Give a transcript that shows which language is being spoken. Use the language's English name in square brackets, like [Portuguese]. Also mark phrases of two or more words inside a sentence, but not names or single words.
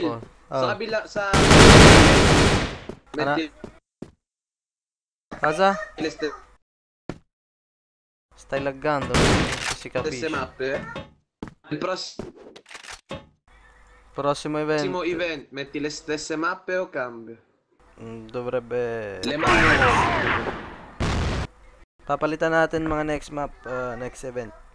[Filipino] na po. sa kabila, sa... Ano? Kaza? [Italian] Stai laggando. Si capisce. Il Prossimo event. prossimo event, metti le stesse mappe o cambio? Dovrebbe... Le mappe. [Filipino] Papalitan natin mga [English] next map, next event.